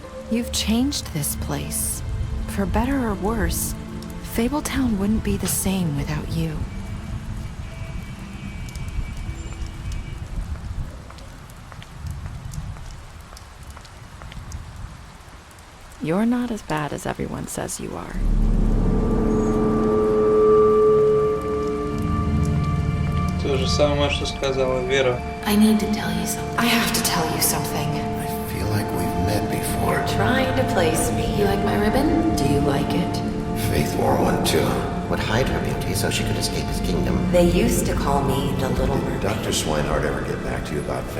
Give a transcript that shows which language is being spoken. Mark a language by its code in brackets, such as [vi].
[en] You've changed this place. For better or worse, Fabletown wouldn't be the same without you. You're not as bad as everyone says you are. [ru] То же самое, что сказала Вера. [en] I need to tell you something. I have to tell you something. I feel like we've met before. You're trying to place me. You like my ribbon? Do you like it? Faith wore one too. Would hide her beauty so she could escape his kingdom. They used to call me the Little Mermaid. Did Dr. Swinehart ever get back to you about Faith?